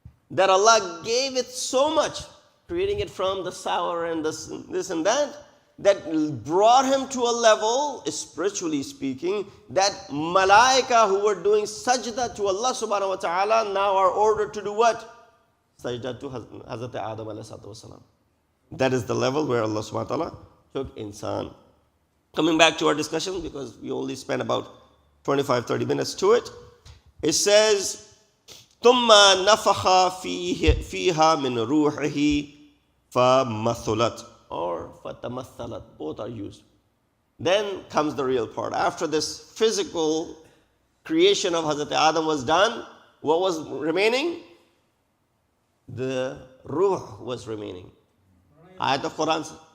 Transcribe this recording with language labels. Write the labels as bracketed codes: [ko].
[en] That Allah gave it so much, creating it from the sour and this and that brought him to a level, spiritually speaking, that malaika who were doing sajda to Allah subhanahu wa ta'ala now are ordered to do what? Sajda to Hazrat Adam alayhi salam. That is the level where Allah subhanahu wa ta'ala took Insan. Coming back to our discussion, because we only spent about 25-30 minutes to it. It says, [ar] ثُمَّ نَفَخَ فِيهَا مِنْ رُوحِهِ فَمَثُلَتْ or فَتَمَثَّلَتْ. [en] Both are used. Then comes the real part. After this physical creation of Hazrat Adam was done, what was remaining? The ruh was remaining. Ayat of Quran.